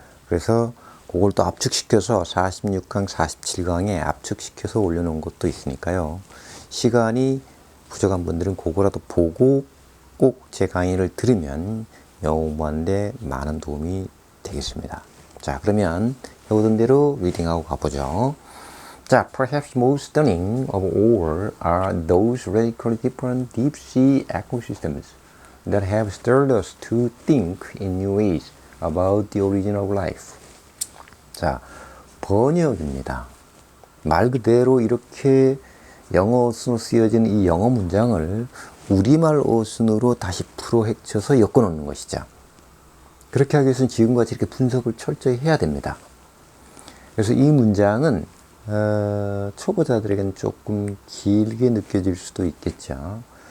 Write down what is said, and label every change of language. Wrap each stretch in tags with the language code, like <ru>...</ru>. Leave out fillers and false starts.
<ko>그래서 그걸 또 압축시켜서 46강, 47강에 압축시켜서 올려놓은 것도 있으니까요. 시간이 부족한 분들은 그거라도 보고 꼭 제 강의를 들으면 영어 공부하는데 많은 도움이 되겠습니다. 자, 그러면 배우던 대로 리딩하고 가보죠.</ko> <en>자, perhaps most stunning of all are those radically different deep-sea ecosystems that have stirred us to think in new ways about the origin of life.</en> <ko>자, 번역입니다. 말 그대로 이렇게 영어 어순으로 쓰여진 이 영어 문장을 우리말 어순으로 다시 풀어 헤쳐서 엮어 놓는 것이죠. 그렇게 하기 위해서는 지금같이 이렇게 분석을 철저히 해야 됩니다. 그래서 이 문장은 초보자들에게는 조금 길게 느껴질 수도 있겠죠.</ko>